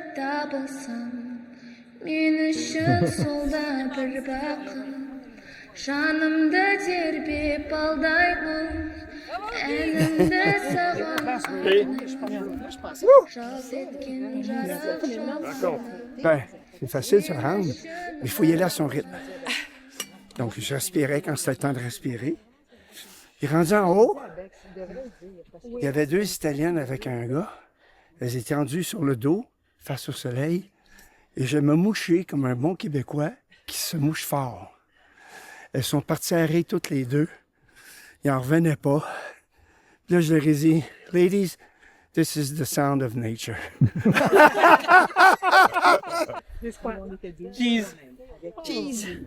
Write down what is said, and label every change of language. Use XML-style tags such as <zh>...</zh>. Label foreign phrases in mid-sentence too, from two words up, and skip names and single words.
<kk>табылсам мен үшін сол да бір бақыт Жанымды тербеп алдаймын, әнімді саған жаз еткен жарық.</kk> <fr>Ben, c'est facile de se rendre, mais il faut y aller à son rythme. Donc, je respirais quand c'était le temps de respirer. Puis rendu en haut, il y avait 2 Italiennes avec un gars. Elles étaient tendues sur le dos, face au soleil, et je me mouchais comme un bon Québécois qui se mouche fort. Elles sont parties arrêter toutes les deux. Ils n'en revenaient pas. Puis là, je leur ai dit,</fr> <en>ladies, this is the sound of nature. Cheese. Cheese.</en>